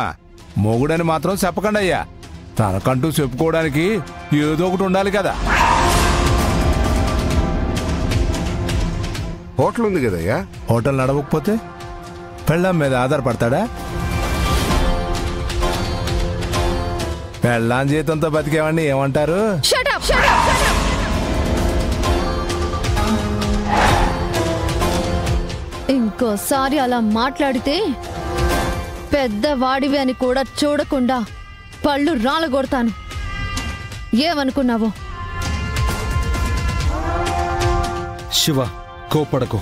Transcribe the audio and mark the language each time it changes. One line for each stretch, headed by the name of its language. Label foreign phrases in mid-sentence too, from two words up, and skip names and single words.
Telugu: మొగుడని మాత్రం చెప్పకండి అయ్యా, తనకంటూ చెప్పుకోవడానికి ఏదో ఒకటి ఉండాలి కదా. హోటల్ ఉంది కదయ్యా, హోటల్ నడవకపోతే పెళ్ళాం మీద ఆధారపడతాడా? పెళ్ళాం జీతంతో బతికేవాడిని ఏమంటారు?
English: Shut up, shut up, shut up.
Telugu: ఇంకోసారి అలా మాట్లాడితే పెద్దవాడివి అని కూడా చూడకుండా పళ్ళు రాలగొడతాను. ఏమనుకున్నావు? శివ, కోపడకు.